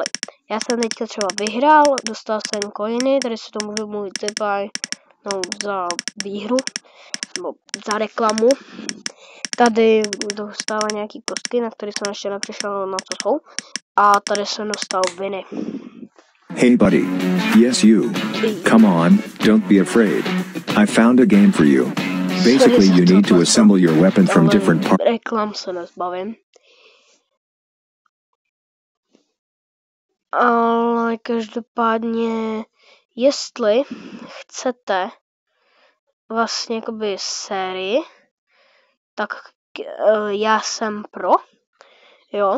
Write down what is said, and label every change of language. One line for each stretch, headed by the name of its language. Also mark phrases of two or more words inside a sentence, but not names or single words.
Czech: Já jsem teďka třeba vyhrál, dostal jsem coiny, tady se to můžu můj typaj, za výhru, nebo za reklamu. Tady dostává nějaký kostky, na které jsem ještě nepřišel, na co jsou. A tady jsem dostal viny.
English: Hey buddy. Yes you. Come on, don't be afraid. I found a game for you. Basically you need to assemble your weapon from different parts.
Czech: Reklam se nezbavím. Ale každopádně, jestli chcete vlastně jakoby sérii, tak já jsem pro, jo.